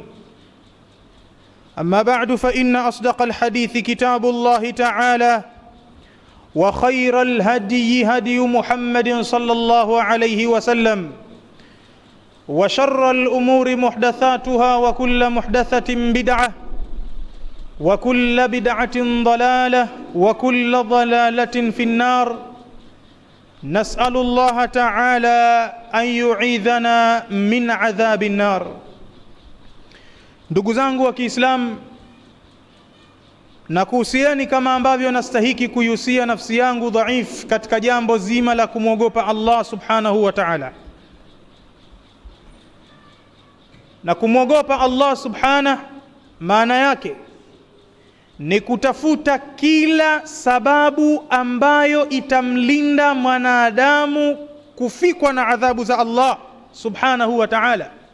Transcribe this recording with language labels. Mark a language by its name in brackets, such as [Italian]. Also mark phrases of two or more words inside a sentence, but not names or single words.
[Arabic] أما بعد، فإن أصدق الحديث كتاب الله تعالى، وخير الهدي هدي محمد صلى الله عليه وسلم، وشر الأمور محدثاتها، وكل محدثة بدعة، وكل بدعة ضلالة، وكل ضلالة في النار. نسأل الله تعالى أن يعيذنا من عذاب النار. [Swahili] Ndugu zangu wa Kiislamu, na kuhusiani kama ambavyo nastahiki kuihusia nafsi yangu dhaif katika jambo zima la kumwogopa Allah [Arabic] سبحانه وتعالى. [Swahili] Na kumwogopa Allah subhanahu maana yake ni kutafuta kila sababu ambayo itamlinda mwanadamu kufikwa na adhabu za Allah [Arabic] سبحانه وتعالى.